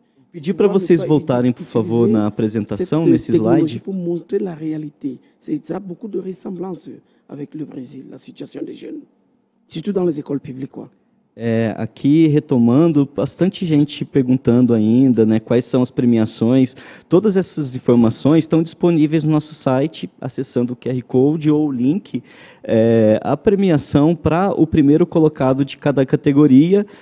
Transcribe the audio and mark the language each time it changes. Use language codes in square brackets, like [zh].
[pt] Pedir para vocês voltarem, por favor, na apresentação, nesse slide. [fr] Pour montrer la réalité. Ça a beaucoup de ressemblances avec le Brésil, la situation des jeunes, surtout dans les écoles publiques, quoi. [pt] Aqui, retomando, bastante gente perguntando ainda, né, quais são as premiações. Todas essas informações estão disponíveis no nosso site, acessando o QR Code ou o link. A premiação para o primeiro colocado de cada categoria.